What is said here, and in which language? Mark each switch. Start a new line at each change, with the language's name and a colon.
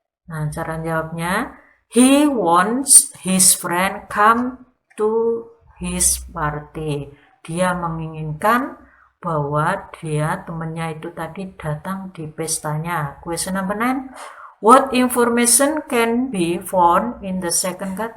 Indonesian: Nah, cara jawabnya,
English: he wants his friend come to his party.
Indonesian: Dia menginginkan bahwa temannya itu tadi datang di pestanya.
English: Question number 9. What information can be found in the second card?